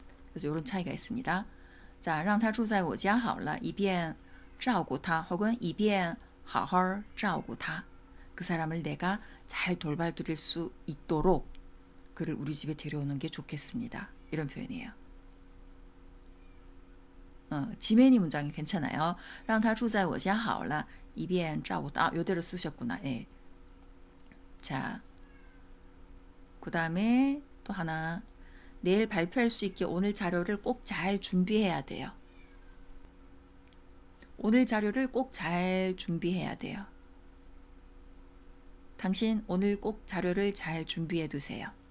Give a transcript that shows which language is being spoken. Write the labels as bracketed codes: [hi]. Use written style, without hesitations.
[ko] 그래서 이런 차이가 있습니다. 자, [zh] 让他住在我家好了以便照顾他 [ko] 혹은 [zh] 以便好好照顾他 [ko] 그 사람을 내가 잘 돌봐드릴 수 있도록 그를 우리 집에 데려오는 게 좋겠습니다. 이런 표현이에요. 지메니 문장이 괜찮아요. [zh] 让他住在我家好了以便照顾他 [ko] 요대로 쓰셨구나. 예. 자, 그 다음에 또 하나 내일 발표할 수 있게 오늘 자료를 꼭 잘 준비해야 돼요. 오늘 자료를 꼭 잘 준비해야 돼요. 당신 오늘 꼭 자료를 잘 준비해 두세요.